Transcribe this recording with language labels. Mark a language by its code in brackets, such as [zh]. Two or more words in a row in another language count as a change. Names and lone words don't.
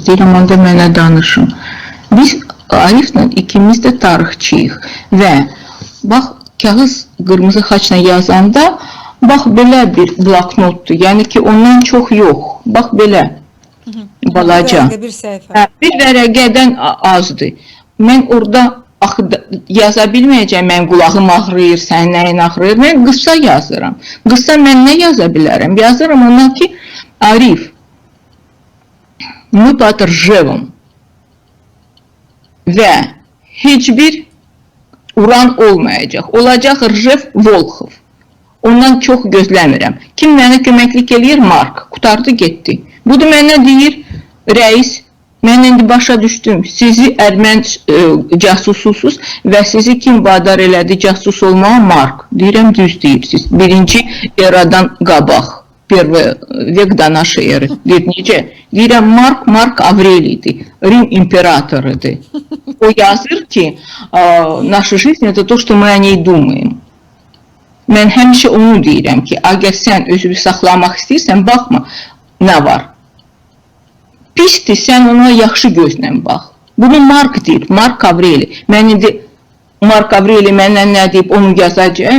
[az] Deyirəm, onda mənə danışın. Biz Ariflə ikimiz də tarixçiyik və bax, kağız qırmızı xaçla yazanda, bax, belə bir bloknotdur, yəni ki, ondan çox yox, bax, belə, balaca. Bir vərəqədən azdır. Mən orada yaza bilməyəcəm, mən qulağım ağrıyır, sənin nəyin ağrıyır, mən qısa yazıram. Qısa mən nə yaza bilərəm? Yazıram ona ki, Arif, [ru] мы под Ржевом [az] və heç bir uran olmayacaq. Olacaq Rjev Volxov. Ondan çox gözləmirəm. Kim mənə köməklik eləyir? Mark. Qutardı, getdi. Bu da mənə deyir, rəis, mən indi başa düşdüm. Sizi ermən casususuz və sizi kim vadar elədi casus olmağa? Mark. Deyirəm, düz deyirsiniz. Birinci eradan qabaq. [ru] Первый век до нашей эры. [az] Deyir, necə? Deyirəm, Mark Avreli'dir. Rim imperatorudur. O yazır ki, [ru] наша жизнь это то, что мы о ней думаем. [az] Mən həmişə onu deyirəm ki, əgər sən özünü saxlamaq istəyirsən, baxma, nə var? Pisdir, sən ona yaxşı gözlə bax. Bunu Mark deyir, Mark Avreli. Mən indi Mark Avreli mənə nə deyib, onu yazacaq.